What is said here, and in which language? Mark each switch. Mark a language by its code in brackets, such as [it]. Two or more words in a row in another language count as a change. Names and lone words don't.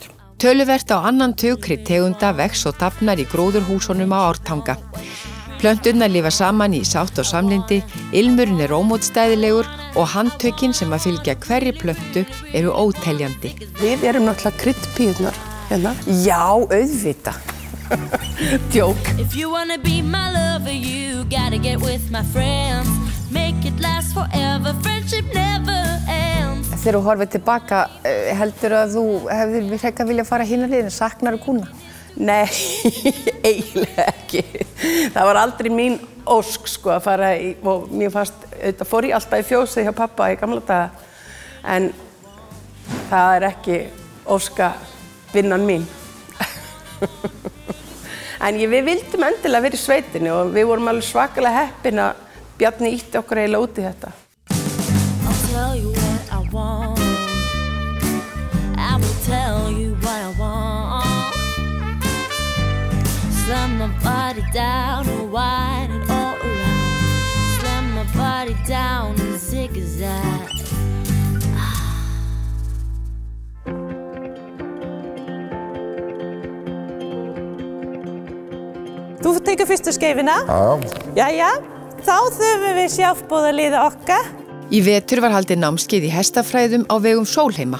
[is] Töluvert á annan tug kryddtegunda vex og dafnar í gróðurhúsunum á Ártanga. Plönturnar lifa saman í sátt og samlyndi, ilmurinn er ómótstæðilegur og handtökin sem að fylgja hverri plöntu eru óteljandi. Við erum náttúrulega kryddpíurnar hérna. Já, auðvita. Djók. [en] If you wanna be my lover, you gotta get with my friends. Make it last forever, friendship never ends. [is] Þegar þú horfir tilbaka, heldur að þú hefðir frekar viljað fara hinna liðin, saknar þú kúna? Nei, eiginlega ekki. Það var aldrei mín ósk sko að fara í, og mér fannst, auðvitað fór ég alltaf í fjósið hjá pappa í gamla daga, en það er ekki óskavinnan mín. En við vildum endilega vera í sveitinni og við vorum alveg svakalega heppin að Bjarni ítti okkur eiginlega út í þetta. [en] I'll tell you what I want. I will tell you what I want. Slam my body down and wind it all around. Slam my body down and zigzag. [is] Þú fengu fyrstu skeifina. Jæja, þá þurfum við sjálfboðaliða okkar. Í vetur var haldið námskeið í hestafræðum á vegum Sólheima.